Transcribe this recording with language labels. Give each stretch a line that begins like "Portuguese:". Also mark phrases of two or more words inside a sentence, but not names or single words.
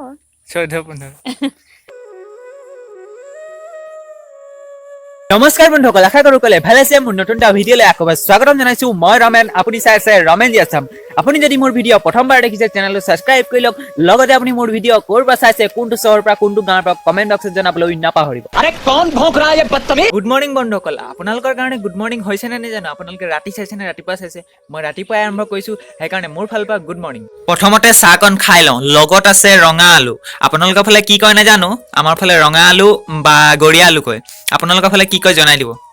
Assamese: 14-15 নমস্কাৰ বন্ধুসকল আশা কৰো কলে ভালে আছে মোৰ নতুন এটা ভিডিঅ'লৈ আকৌ স্বাগতম জনাইছো মই ৰমেন আপুনি চাই আছে ৰমেন জি আছাম আপুনি যদি মোৰ ভিডিঅ' প্ৰথমবাৰ দেখিছে চেনেলটো সাবস্ক্ৰাইব কৰি লওক লগতে আপুনি মোৰ ভিডিঅ' ক'ৰ পৰা চাইছে কোনটো চহৰৰ পৰা কোনটো গাঁৱৰ পৰা কমেন্ট বক্সত জনাবলৈ নাপাহৰিব
Hindi: अरे कौन भौंक रहा है ये बदतमीज
English: good morning
Assamese: বন্ধুসকল আপোনালোকৰ কাৰণে
English: good morning
Assamese: হৈছে নে নাজানো আপোনালোকে ৰাতি চাইছে নে ৰাতিপুৱা চাইছে মই ৰাতিপুৱাই আৰম্ভ কৰিছো সেইকাৰণে মোৰ ফালৰ পৰা
English: good morning
Assamese: প্ৰথমতে চাহকণ খাই লওঁ লগত আছে ৰঙা আলু আপোনালোকৰ ফালে কি কয় নাজানো আমাৰ ফালে ৰঙা আলু বা গড়িয়া আলু কয় আপোনালোকৰ ফালে কি কয় জনাই দিব